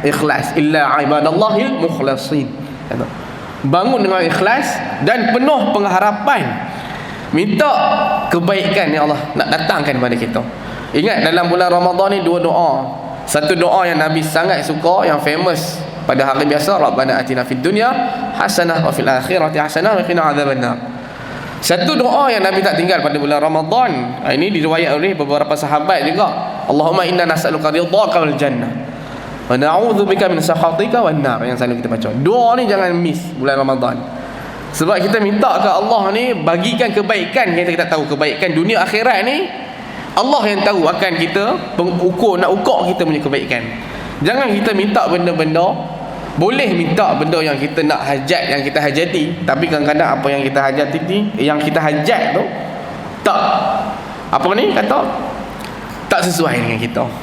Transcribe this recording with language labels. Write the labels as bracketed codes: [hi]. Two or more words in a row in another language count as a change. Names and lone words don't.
[ms] Ikhlas, [ar] إلا عباد الله المخلصين. [ms] Bangun dengan ikhlas dan penuh pengharapan, minta kebaikan yang Allah nak datangkan kepada kita. Ingat dalam bulan Ramadan ni dua doa. Satu doa yang Nabi sangat suka, yang famous pada hari biasa, [ar] ربنا آتنا في الدنيا حسنة وفي الآخرة حسنة وقنا عذاب النار. [ms] Satu doa yang Nabi tak tinggal pada bulan Ramadan. Ini diriwayat oleh beberapa sahabat juga. [ar] اللهم إنا نسألك رضاك والجنة ونعوذ بك من سخطك والنار. [ms] Yang selalu kita baca. Doa ni jangan miss bulan Ramadan. Sebab kita minta ke Allah ni bagikan kebaikan. Kita tahu kebaikan dunia akhirat ni Allah yang tahu, akan kita nak ukur kita punya kebaikan. Jangan kita minta benda-benda. Boleh minta benda yang kita nak hajat, yang kita hajati, tapi kadang-kadang apa yang kita hajati ni, yang kita hajat tu tak, apa ni kata, tak sesuai dengan kita.